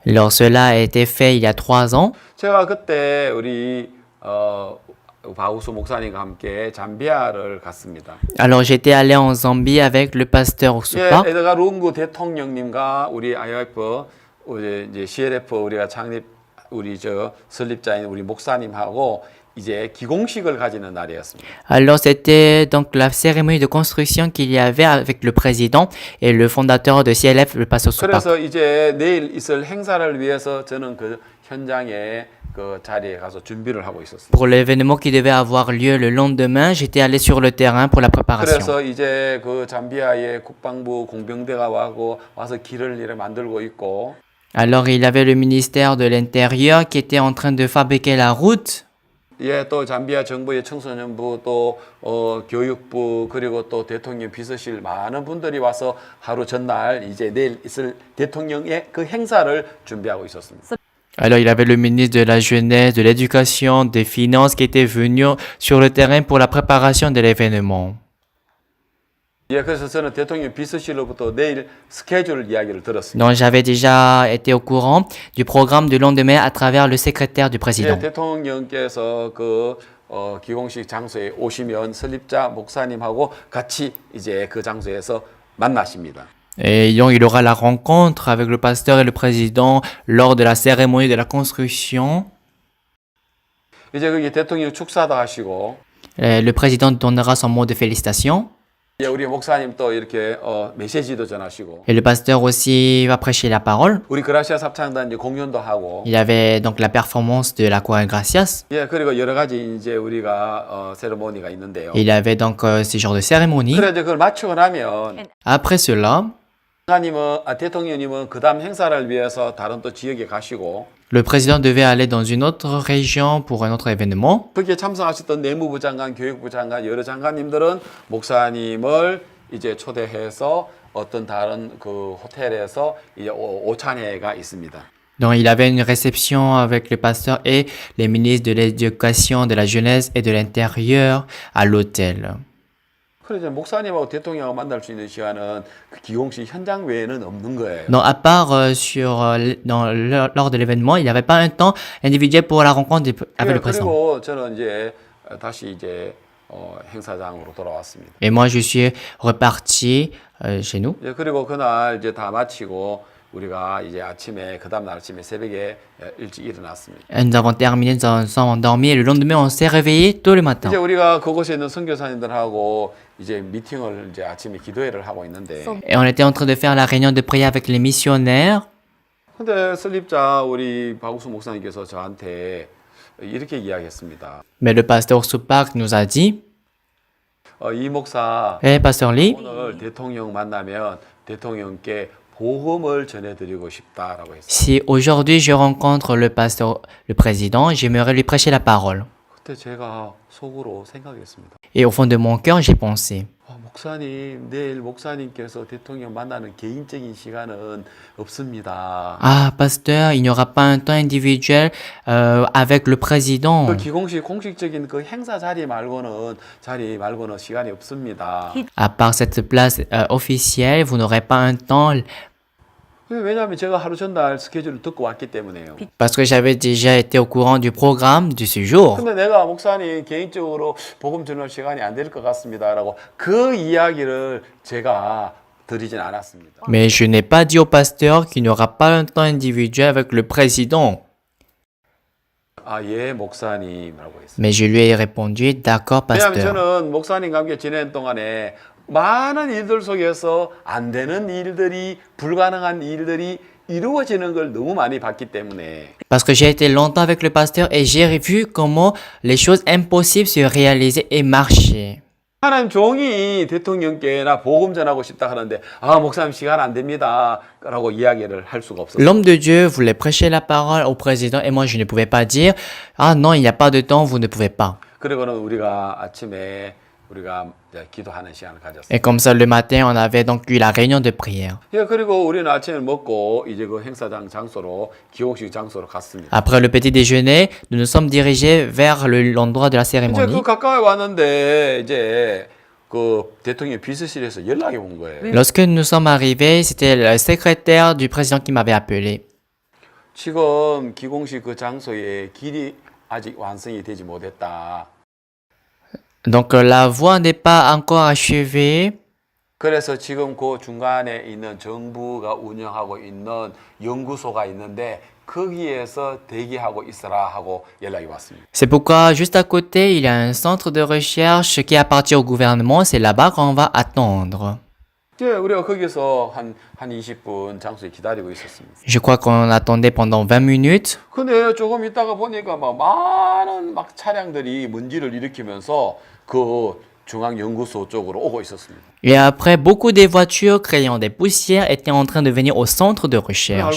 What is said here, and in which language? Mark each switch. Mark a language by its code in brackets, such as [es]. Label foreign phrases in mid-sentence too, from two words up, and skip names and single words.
[fr] Alors cela a été fait il y a 3 ans. [ko] 제가 그때 우리 바우수 목사님과 함께 잠비아를 갔습니다. [fr] Alors j'étais allé en Zambie avec le pasteur [ko] 예, [fr] Osupa. [ko] 에드가 룽구 대통령님과 우리 IYF 이제 CLF 우리가 창립 우리 설립자인 우리 목사님하고 이제 기공식을 가지는 날이었습니다. [fr] Alors c'était donc la cérémonie de construction qu'il y avait avec le président et le fondateur de CLF, le pasteur Osupa. [ko] 그래서 이제 내일 있을 행사를 위해서 저는 그 현장에 그 자리에 가서 준비를 하고 있었습니다. [fr] Pour l'événement qui devait avoir lieu le lendemain, j'étais allé sur le terrain pour la préparation. [ko] 그래서 이제 그 잠비아의 국방부 공병대가 와서 길을 이렇게 만들고 있고 [fr] Alors il y avait le ministère de l'Intérieur qui était en train de fabriquer la route. [ko] 예, 또 잠비아 정부의 청소년부 또 교육부 그리고 또 대통령 비서실 많은 분들이 와서 하루 전날 이제 내일 있을 대통령의 그 행사를 준비하고 있었습니다. [fr] Alors il y avait le ministre de la Jeunesse, de l'Éducation, des Finances qui était venu sur le terrain pour la préparation de l'événement. [ko] 예, 그래서 저는 대통령 비서실로부터 내일 스케줄 이야기를 들었습니다. [fr] Donc j'avais déjà été au courant du programme du lendemain à travers le secrétaire du président. [ko] 예, 대통령께서 그 기공식 장소에 오시면 설립자 목사님하고 같이 이제 그 장소에서 만나십니다. [fr] Et donc il aura la rencontre avec le pasteur et le président lors de la cérémonie de la construction. [ko] 이제 거기 대통령 축사도 하시고 [fr] Le président donnera son mot de félicitation. [ko] 이제 우리 목사님 또 이렇게 메시지도 전하시고 [fr] Et le pasteur aussi va prêcher la parole. [ko] 우리 그라시아 합창단 이제 공연도 하고 [fr] Il y avait donc la performance de la chorale Gracias. [ko] 예 그리고 여러 가지 이제 우리가 세레모니가 있는데요. [fr] Il y avait donc ce genre de cérémonie. [ko] 그래 이제 그걸 마치고 나면 [fr] Après cela, [ko] 대통령님은 그 다음 행사를 위해서 다른 또 지역에 가시고 [fr] le président devait aller dans une autre région pour un autre événement. [ko] 거기에 참석하셨던 내무부 장관, 교육부 장관, 여러 장관님들은 목사님을 이제 초대해서 어떤 다른 그 호텔에서 이제 오찬회가 있습니다. [fr] Donc il avait une réception avec le pasteur et les ministres de l'éducation, de la jeunesse et de l'intérieur à l'hôtel. [ko] 그래서 목사님하고 대통령하고 만날 수 있는 시간은 그 기공식 현장 외에는 없는 거예요. [fr] Donc à part lors de l'événement, il n'y avait pas un temps individuel pour la rencontre avec le président. [ko] 그리고 저는 이제 다시 이제 행사장으로 돌아왔습니다. [fr] Et moi je suis reparti chez nous. [ko] 예, 그리고 그날 이제 다 마치고 우리가 이제 아침에 그 다음 날 아침에 새벽에 일찍 일어났습니다. [fr] Et nous avons terminé, nous sommes endormis et le lendemain on s'est réveillé tôt le matin. [ko] 이제 우리가 그곳에 있는 선교사님들하고 이제 미팅을 이제 아침에 기도회를 하고 있는데 [fr] Et on était en train de faire la réunion de prière avec les missionnaires. [ko] 근데 설립자 우리 박우수 목사님께서 저한테 이렇게 이야기했습니다. [fr] Mais le pasteur Soupak nous a dit, [ko] 이 목사 [fr] hey, pasteur Lee, [ko] 오늘 대통령 만나면 대통령께 복음을 전해드리고 싶다라고 했어요. [fr] si aujourd'hui je rencontre le pasteur, le président, j'aimerais lui prêcher la parole. [ko] 그때 제가 속으로 생각했습니다. [fr] Et au fond de mon cœur, j'ai pensé, [ko] 목사님, 내일 목사님께서 대통령 만나는 개인적인 시간은 없습니다. [fr] ah pasteur, il n'y aura pas un temps individuel avec le président. [ko] 그 기공식 공식적인 그 행사 자리 말고는 시간이 없습니다. [fr] À part cette place officielle, vous n'aurez pas un temps [ko] 왜냐하면 제가 하루 전날 스케줄을 듣고 왔기 때문에요. [fr] parce que j'avais déjà été au courant du programme de ce jour. [ko] 근데 내가 목사님 개인적으로 복음 전할 시간이 안 될 것 같습니다라고 그 이야기를 제가 드리진 않았습니다. [fr] Mais je n'ai pas dit au pasteur qu'il n'y aura pas un temps individuel avec le président. [ko] 예, 목사님이라고 했어요. [fr] Mais je lui ai répondu, d'accord, [ko] 왜냐하면 [fr] pasteur. [ko] 저는 목사님과 함께 지내는 동안에 많은 일들 속에서 안 되는 일들이 불가능한 일들이 이루어지는 걸 너무 많이 봤기 때문에 [fr] Parce que j'ai été longtemps avec le pasteur et j'ai vu comment les choses impossibles se réalisaient et marchaient. [ko] 하나님 종이 대통령께 나 복음 전하고 싶다 하는데 목사님 시간 안 됩니다 라고 이야기를 할 수가 없었어요. [fr] L'homme de Dieu voulait prêcher la parole au président et moi je ne pouvais pas dire, ah non, il n'y a pas de temps, vous ne pouvez pas. [ko] 그리고는 우리가 아침에 우리가 이제 기도하는 시간을 가졌어요. [fr] Et comme ça, le matin, on avait donc eu la réunion de prière. [ko] 예, 그리고 우리는 아침을 먹고 이제 그 행사장 장소로 기록식 장소로 갔습니다. [fr] Après le petit déjeuner, nous nous sommes dirigés vers l'endroit de la [ko] 이제 [fr] cérémonie. [ko] 그 가까이 왔는데 이제 그 대통령 비서실에서 연락이 온 거예요. [fr] Lorsque nous sommes arrivés, c'était le secrétaire du président qui m'avait appelé. [ko] 지금 기공식 그 장소에 길이 아직 완성이 되지 못했다. [fr] Donc la voie n'est pas encore achevée. [ko] 그래서 지금 그 중간에 있는 정부가 운영하고 있는 연구소가 있는데 거기에서 대기하고 있어라 하고 연락이 왔습니다. [fr] C'est pourquoi juste à côté, il y a un centre de recherche qui appartient au gouvernement. C'est là-bas qu'on va attendre. [ko] 예, 우리가 거기서 한 20분 장소에 기다리고 있었습니다. [fr] Je crois qu'on attendait pendant 20 minutes. [ko] 근데 조금 있다가 보니까 막 많은 막 차량들이 먼지를 일으키면서 그 중앙연구소 쪽으로 오고 있었습니다. [fr] Et après, beaucoup des voitures créant des poussières étaient en train de venir au centre de recherche.